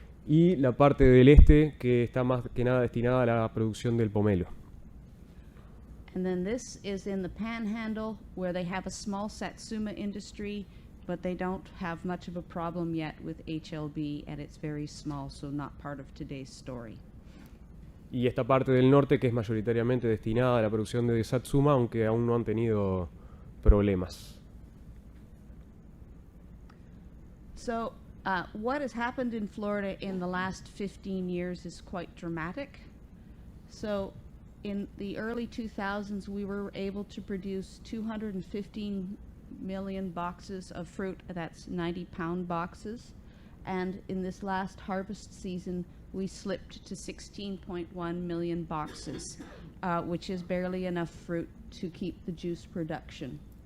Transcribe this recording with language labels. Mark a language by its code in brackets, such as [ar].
[es] Y la parte del este, que está más que nada destinada a la producción del pomelo. [en] And then this is in the Panhandle, where they have a small satsuma industry, but they don't have much of a problem yet with HLB, and it's very small, so not part of today's story. [es] Y esta parte del norte, que es mayoritariamente destinada a la producción de satsuma, aunque aún no han tenido problemas. [en] So What has happened in Florida in the last 15 years is quite dramatic. So in the early 2000s, we were able to produce 215 million boxes of fruit. That's 90-pound boxes. And in this last harvest season, we slipped to 16.1 million boxes, which is barely enough fruit to keep the juice production.